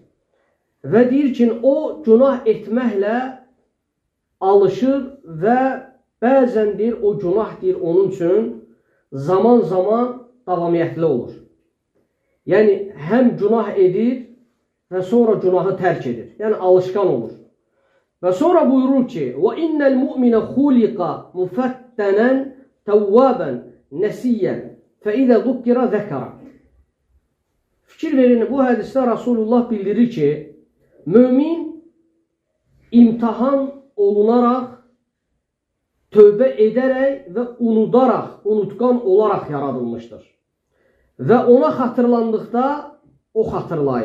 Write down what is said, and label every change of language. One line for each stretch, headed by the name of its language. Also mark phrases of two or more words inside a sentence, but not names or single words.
Azerbaijani: Və deyir ki, o günah etməklə alışır və bəzən deyir, o günah deyir, onun üçün zaman-zaman davamiyyətli olur. Yəni, həm günah edir və sonra günahı tərk edir. Yəni, alışqan olur. Və sonra buyurur ki,
Arabic: وَإِنَّ الْمُؤْمِنَ خُلِقَ مُفَتَّنًا تَوَّابًا نَسِيًّا فَإِذَا ذُكِّرَ ذَكَرَ.
Azerbaijani: Fikir verin, bu hədisdə Rasulullah bildirir ki, mömin imtihan olunaraq, tövbə edərək və unudaraq, unutqan olaraq yaradılmışdır. Və ona xatırlandıqda o xatırlayır.